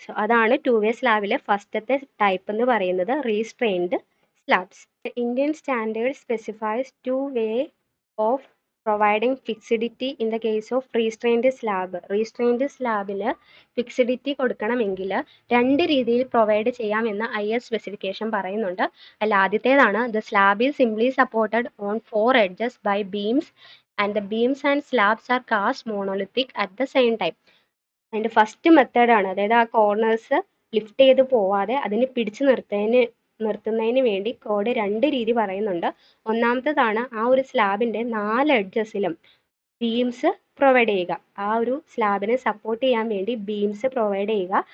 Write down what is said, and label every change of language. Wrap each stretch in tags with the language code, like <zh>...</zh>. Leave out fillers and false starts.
<ml>So അതാണ് to വേ സ്ലാബിലെ ഫസ്റ്റത്തെ type എന്ന് പറയുന്നത് restrained slabs.</ml> <en>Indian standard specifies two way of providing fixity in the case of restrained slab.</en> <ml>Restrained സ്ലാബിൽ ഫിക്സിഡിറ്റി കൊടുക്കണമെങ്കിൽ രണ്ട് രീതിയിൽ പ്രൊവൈഡ് ചെയ്യാമെന്ന് IS സ്പെസിഫിക്കേഷൻ പറയുന്നുണ്ട്. അതിൽ ആദ്യത്തേതാണ്</ml> <en>The slab is simply supported on 4 edges by beams and the beams and slabs are cast monolithic at the same time.</en> <ml>അതിൻ്റെ first മെത്തേഡാണ്, അതായത് ആ കോർണേഴ്സ് ലിഫ്റ്റ് ചെയ്ത് പോവാതെ അതിനെ പിടിച്ചു നിർത്തുന്നതിന് വേണ്ടി കോഡ് രണ്ട് രീതി പറയുന്നുണ്ട്. ഒന്നാമത്തേതാണ് ആ ഒരു സ്ലാബിൻ്റെ 4 എഡ്ജസിലും ബീംസ് പ്രൊവൈഡ് ചെയ്യുക. ആ ഒരു സ്ലാബിനെ സപ്പോർട്ട് ചെയ്യാൻ വേണ്ടി ബീംസ് പ്രൊവൈഡ് ചെയ്യുക.</ml>